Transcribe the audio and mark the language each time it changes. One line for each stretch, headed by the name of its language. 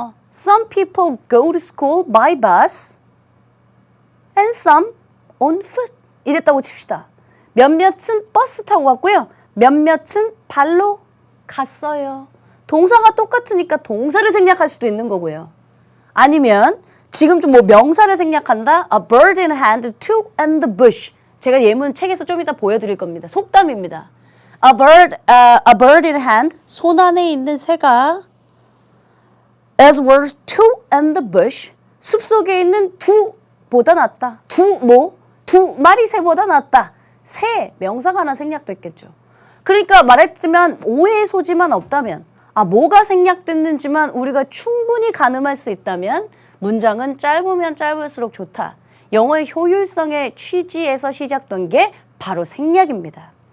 English: Some people go to school by bus and some on foot.
Korean: 이랬다고 칩시다. 몇몇은 버스 타고 갔고요. 몇몇은 발로 갔어요. 동사가 똑같으니까 동사를 생략할 수도 있는 거고요. 아니면 지금 좀 뭐 명사를 생략한다.
English: A bird in hand, two in the bush.
Korean: 제가 예문 책에서 좀 이따 보여드릴 겁니다. 속담입니다.
English: A bird in hand,
Korean: 손 안에 있는 새가
English: as were two in the bush.
Korean: 숲속에 있는 두보다 낫다. 두 마리 새보다 낫다. 새 명사가 하나 생략됐겠죠. 그러니까 말했지만 오해의 소지만 없다면 뭐가 생략됐는지만 우리가 충분히 가늠할 수 있다면 문장은 짧으면 짧을수록 좋다. 영어의 효율성의 취지에서 시작된 게 바로 생략입니다.